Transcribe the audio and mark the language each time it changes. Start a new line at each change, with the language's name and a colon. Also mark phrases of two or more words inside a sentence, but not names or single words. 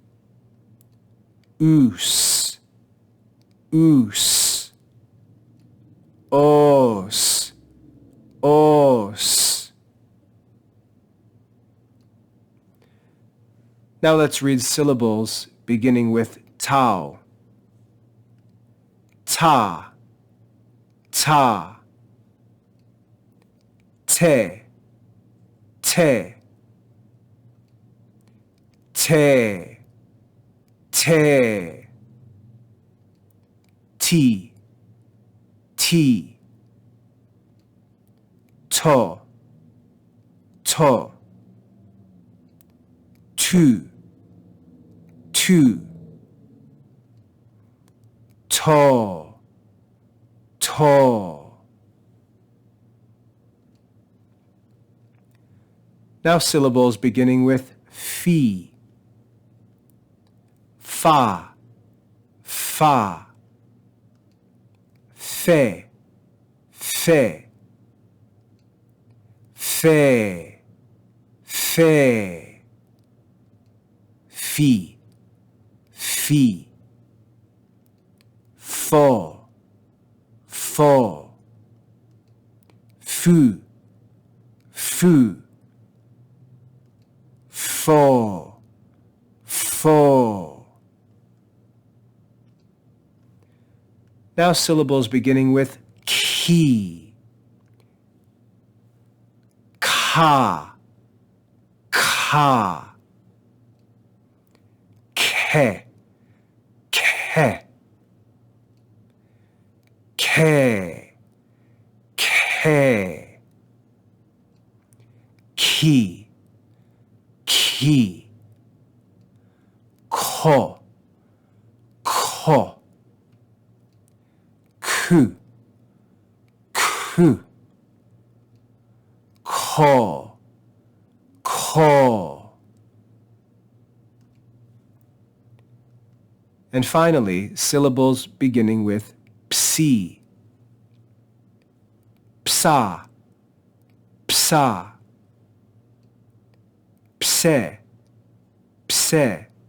Greek: Us, us. Os, os.
English: Now let's read syllables beginning with tau.
Greek: Ta, ta. Te, te. Te, te. Ti, ti. To, to. Tu, tu. To, to.
English: Now syllables beginning with phi.
Greek: Fa, fa. Fe, fe. Fe, fe. Fi, fi. Fo, fo. Fu, fu. Fo, fo.
English: Now syllables beginning with ki.
Greek: Ka, ka. Ke, ke. K, K, ki, ki, ko, ko, ku, ku, ko, ko.
English: And finally, syllables beginning with psi,
Greek: psa, psa, pse, pse,